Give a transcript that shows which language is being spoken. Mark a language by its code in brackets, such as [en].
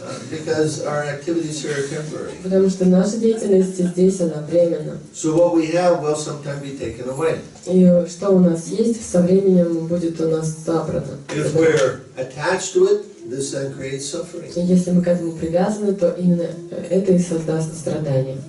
[en] Because our activities here are temporary. [ru] Потому что наша деятельность здесь, она временна. [en] So what we have will sometime be taken away. [ru] И что у нас есть, со временем будет у нас забрано. [en] If we're attached to it, this then creates suffering. [ru] И если мы к этому привязаны, то именно это и создаст страдания.